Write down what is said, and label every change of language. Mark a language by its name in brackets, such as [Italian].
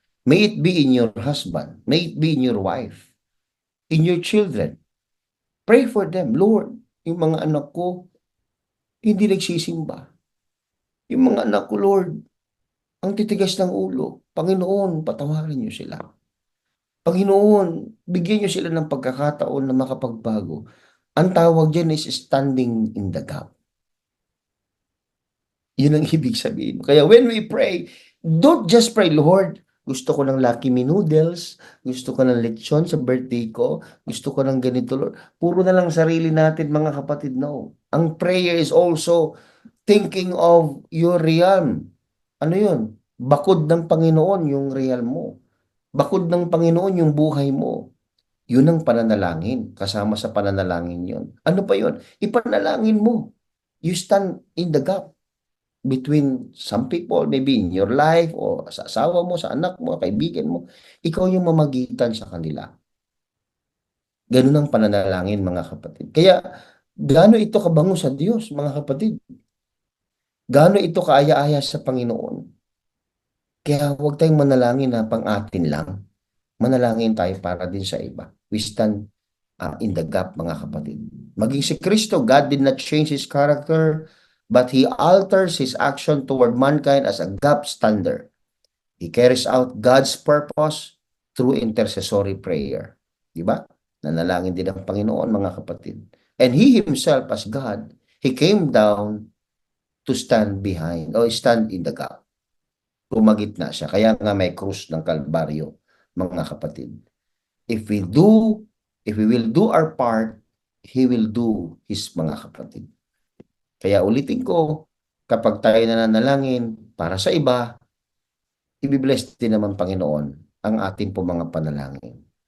[English] May it be in your husband, may it be in your wife, in your children. Pray for them. [Filipino] Lord, yung mga anak ko, hindi nagsisimba. Yung mga anak ko, Lord, ang titigas ng ulo. Panginoon, patawarin niyo sila. Panginoon, bigyan niyo sila ng pagkakataon na makapagbago. Ang tawag dyan [English] is standing in the gap. [Filipino] Yun ang ibig sabihin. Kaya [English] when we pray, don't just pray, Lord, [Filipino] Gusto ko ng Lucky Me noodles, gusto ko ng lechon sa birthday ko, gusto ko ng ganito, Lord. Puro na lang sarili natin, mga kapatid, no. [English] Ang prayer is also thinking of your realm. [Filipino] Ano yun? Bakod ng Panginoon yung realm mo. Bakod ng Panginoon yung buhay mo. Yun ang pananalangin. Kasama sa pananalangin yun. Ano pa yun? Ipanalangin mo. [English] You stand in the gap between some people, maybe in your life, [Filipino] o sa asawa mo, sa anak mo, kaibigan mo. Ikaw yung mamagitan sa kanila. Ganun ang pananalangin, mga kapatid. Kaya, gaano ito kabango sa Diyos, mga kapatid? Gaano ito kaaya-aya sa Panginoon? Kaya huwag tayong manalangin na pang atin lang. Manalangin tayo para din sa iba. [English] We stand in the gap, [Filipino] mga kapatid. Maging si Kristo, [English] God did not change His character, but He alters His action toward mankind as a gap stander. He carries out God's purpose through intercessory prayer. [Filipino] Diba? Nanalangin din ang Panginoon, mga kapatid. [English] And He Himself, as God, He came down to stand behind, or stand in the gap. [Filipino] Tumagitna siya. Kaya nga may krus ng Kalbaryo, mga kapatid. [English] If we will do our part, He will do His, [Filipino] mga kapatid. Kaya ulitin ko, kapag tayo nananalangin para sa iba, i-bless din naman Panginoon ang ating po mga panalangin.